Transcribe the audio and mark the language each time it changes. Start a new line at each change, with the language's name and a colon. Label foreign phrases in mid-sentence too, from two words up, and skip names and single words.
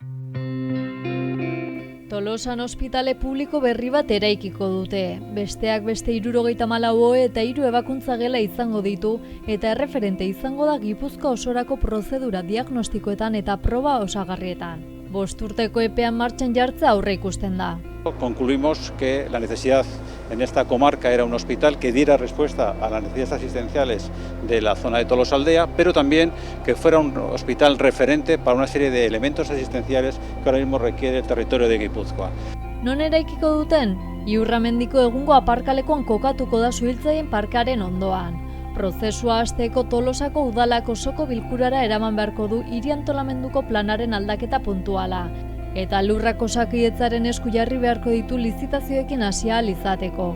Basque: Tolosan ospitale publiko berri bat eraikiko dute. Besteak beste 74 ohe eta 3 ebakuntza gela izango ditu eta erreferente izango da Gipuzkoa osorako prozedura diagnostikoetan eta proba osagarrietan. 5 urteko epean martxan jartzea aurre ikusten da.
Spanish: Concluimos que la necesidad en esta comarca era un hospital que diera respuesta a las necesidades asistenciales de la zona de Tolosaldea, pero también que fuera un hospital referente para una serie de elementos asistenciales que ahora mismo requiere el territorio de Gipuzkoa.
Basque: Non eraikiko duten? Iurramendiko egungo aparkalekuan kokatuko da Zuhiltzaien parkearen ondoan. Prozesua hasteko Tolosako udalak osoko bilkurara eraman beharko du hiri antolamenduko planaren aldaketa puntuala. eta lurrak Osakidetzaren esku jarri beharko ditu lizitazioekin hasi ahal izateko.